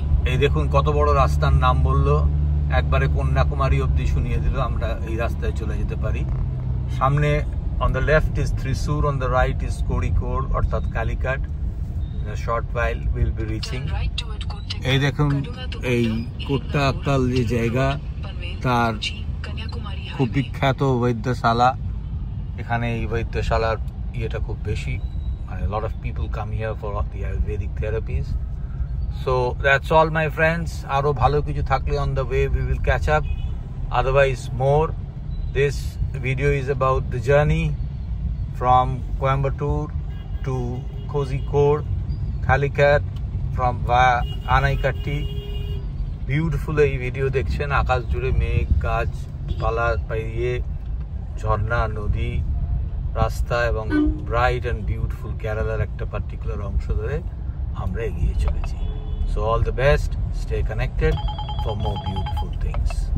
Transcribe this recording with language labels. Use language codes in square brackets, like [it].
[bn] এই দেখুন কত বড় রাস্তার নাম বললো, একবারে কন্যাকুমারী অব্দি শুনিয়ে দিল, আমরা এই রাস্তায় চলে যেতে পারি। সামনে [en] on the left is Thrissur, on the right is Kozhikode অর্থাৎ Calicut. In a short while we'll be reaching. [bn] এই দেখুন এই কোট্টাক্কাল যে জায়গা, তার খুব বিখ্যাত বৈদ্যশালা। এখানে এই বৈদ্যশালার ইয়েটা খুব বেশি, মানে [en] lot of people come here for the Ayurvedic therapies. So that's all my friends. [bn] আরো ভালো কিছু থাকলে [en] on the way we will catch up, otherwise more. This video is about the journey from Coimbatore to Kozhikode, Calicut from via Anaikatti. [bn] Beautiful এই video দেখছেন, আকাশ জুড়ে মেঘ, গাছপালা পেরিয়ে ঝর্ণা, নদী, রাস্তা এবং [en] bright and beautiful [bn] কেরালার একটা পার্টিকুলার অংশ ধরে আমরা এগিয়ে চলেছি। [en] So all the best, stay connected for more beautiful things.